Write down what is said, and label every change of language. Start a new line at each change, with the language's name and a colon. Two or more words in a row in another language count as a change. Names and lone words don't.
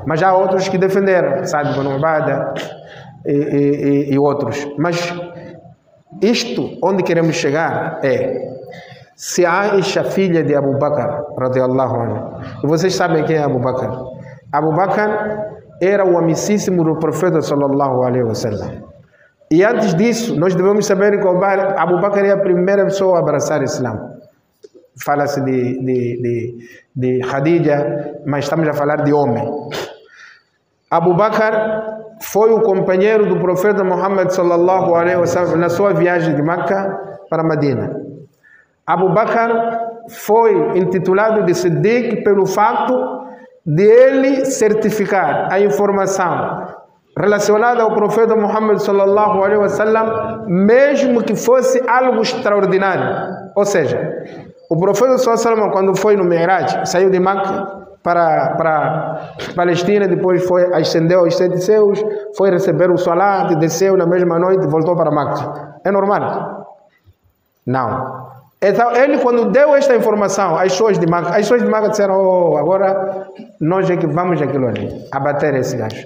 Portuguese: Mas há outros que defenderam, sabe, Ibn Ubadah e outros. Mas isto, onde queremos chegar é: se Aisha, filha de Abu Bakr,
Arabic: رضي الله عنه,
Portuguese: e vocês sabem quem é Abu Bakr? Abu Bakr era o amicíssimo do profeta
Arabic: صلى الله عليه وسلم.
Portuguese: E antes disso, nós devemos saber que Abu Bakr é a primeira pessoa a abraçar o Islã. Fala-se de Khadija, mas estamos a falar de homem. Abu Bakr foi o companheiro do profeta Muhammad
Arabic: صلى الله عليه وسلم
Portuguese: na sua viagem de Meca para Medina. Abu Bakr foi intitulado de Siddiq pelo fato de ele certificar a informação relacionada ao profeta Muhammad
Arabic: صلى الله عليه وسلم,
Portuguese: mesmo que fosse algo extraordinário. Ou seja, o profeta
Arabic: صلى الله عليه وسلم,
Portuguese: quando foi no Mi'raj, saiu de Meca para Palestina, depois ascendeu aos 7 céus, foi receber o salat, desceu na mesma noite e voltou para Meca. É normal? Não. Então, ele, quando deu esta informação às pessoas de Meca disseram: oh, agora nós é que vamos aquilo ali, abater esse gajo.